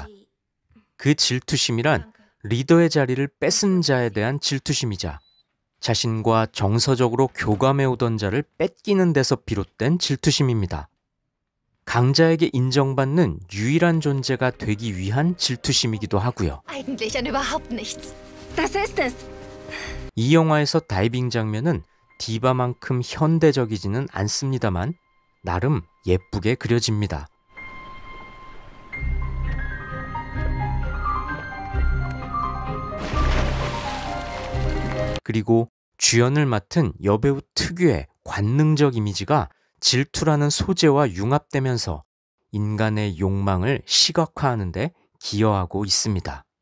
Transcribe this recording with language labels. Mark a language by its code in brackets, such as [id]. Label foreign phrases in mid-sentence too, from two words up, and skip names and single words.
[ko] 그 질투심이란 리더의 자리를 뺏은 자에 대한 질투심이자 자신과 정서적으로 교감해오던 자를 뺏기는 데서 비롯된 질투심입니다. 강자에게 인정받는 유일한 존재가 되기 위한 질투심이기도 하고요. [de] Eigentlich an überhaupt nichts. Das ist es. [ko] 이 영화에서 다이빙 장면은 디바만큼 현대적이지는 않습니다만 나름 예쁘게 그려집니다. 그리고 주연을 맡은 여배우 특유의 관능적 이미지가 질투라는 소재와 융합되면서 인간의 욕망을 시각화하는 데 기여하고 있습니다.